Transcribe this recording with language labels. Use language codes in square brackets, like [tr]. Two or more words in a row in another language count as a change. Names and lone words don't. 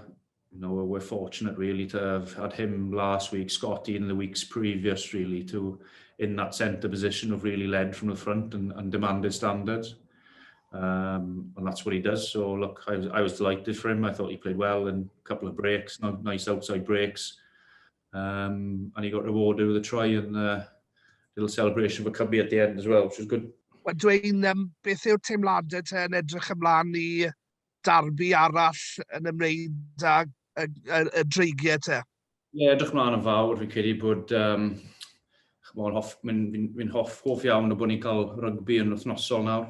[en] We're fortunate really to have had him last week, Scotty in the weeks previous, really, in that centre position of really led from the front and demanded standards. And that's what he does. So look, I was delighted for him. I thought he played well in a couple of breaks, nice outside breaks. And he got rewarded with a try and a little celebration for Cubby at the end as well, which was good. [cy] Wel, Dwayne, beth yw'r teimladau te yn edrych ymlaen i darbi arall yn ymwneud â y dreigiau te? Ie, edrych ymlaen yn fawr. Fi'n credu bod fi'n hoff iawn o bod ni'n cael rygbi yn wythnosol nawr.